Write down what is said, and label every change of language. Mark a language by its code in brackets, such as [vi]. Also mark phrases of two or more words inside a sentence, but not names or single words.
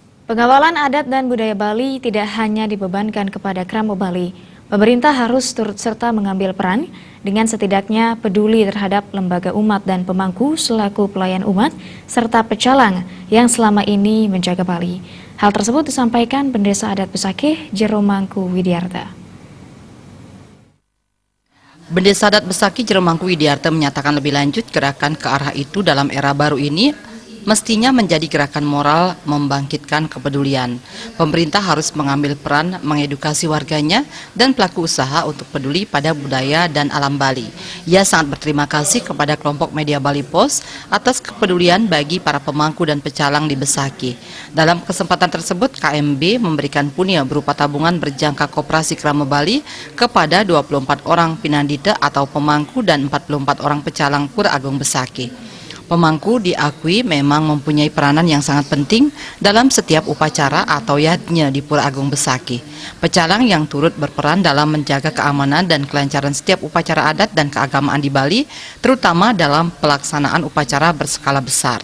[id] Pengawalan adat dan budaya Bali tidak hanya dibebankan kepada Kramo Bali. Pemerintah harus turut serta mengambil peran dengan setidaknya peduli terhadap lembaga umat dan pemangku selaku pelayan umat serta pecalang yang selama ini menjaga Bali. Hal tersebut disampaikan Pendeta Adat Besakih Jeromangku Widiarta. Pendeta Adat Besakih Jeromangku Widiarta menyatakan lebih lanjut gerakan ke arah itu dalam era baru ini mestinya menjadi gerakan moral membangkitkan kepedulian. Pemerintah harus mengambil peran mengedukasi warganya dan pelaku usaha untuk peduli pada budaya dan alam Bali. Ia sangat berterima kasih kepada kelompok media Bali Post atas kepedulian bagi para pemangku dan pecalang di Besakih. Dalam kesempatan tersebut, KMB memberikan punia berupa tabungan berjangka koperasi Kramo Bali kepada 24 orang pinandita atau pemangku dan 44 orang pecalang Pura Agung Besakih. Pemangku diakui memang mempunyai peranan yang sangat penting dalam setiap upacara atau yatnya di Pura Agung Besakih. Pecalang yang turut berperan dalam menjaga keamanan dan kelancaran setiap upacara adat dan keagamaan di Bali, terutama dalam pelaksanaan upacara berskala besar.